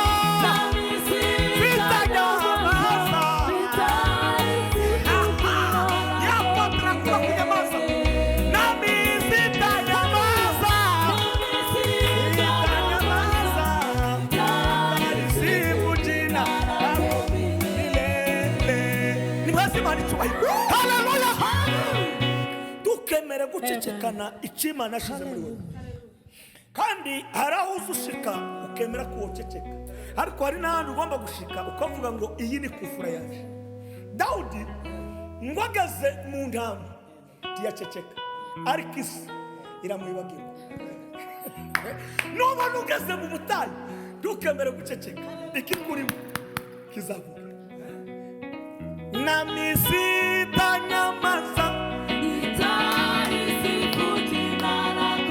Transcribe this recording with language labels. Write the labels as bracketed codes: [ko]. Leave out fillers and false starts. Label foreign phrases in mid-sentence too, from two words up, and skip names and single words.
[sw] Nami sitanyamaza, nitalisifu yapo tunakula kunyamaza nami sitanyamaza sifu jina lako milele ni lazima nicubahe haleluya tukemere [rn] gucecekana icyo Imana yashyize muri wowe kandi hari aho uza ushika ukemera ko woceceka ariko hari n'ahandi ugomba gushika ukavuga ngo iyi ni kufura yaje Dawudi ngo ageze mu ntama ntiyaceceka ariko isi iramwibagirwa nubona ugeze mu butayu ntukemere guceceka ikikurimo kizavuga [sw] nami sitanyamaza nitalisifu jina